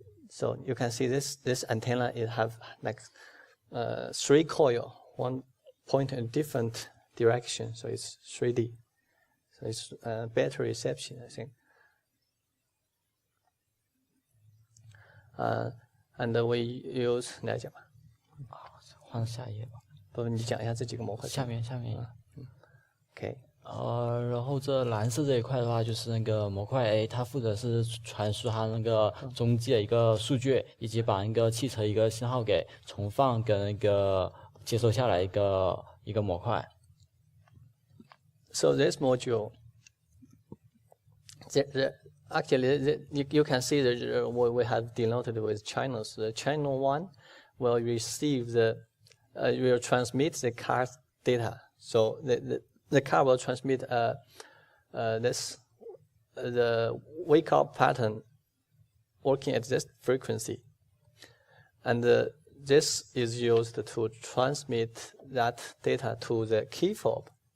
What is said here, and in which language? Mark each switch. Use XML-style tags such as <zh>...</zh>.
<en>So you can see this antenna. It have like three coil, one point in different direction. So it's 3D. So it's better reception, I think. And we use</en> <zh>你来讲吧。换下一页吧。不，你讲一下这几个模块。下面。 OK。然后这蓝色这一块的话，就是那个模块 A， 它负责是传输它那个中继的一个数据，以及把那个汽车一个信号给重放跟那个接收下来一个模块。</zh> <en>So this module, actually, you can see that what we have denoted with channels. The channel 1 will receive will transmit the car's data. So the car will transmit the wake up pattern working at this frequency, and this is used to transmit that data to the key fob.</en>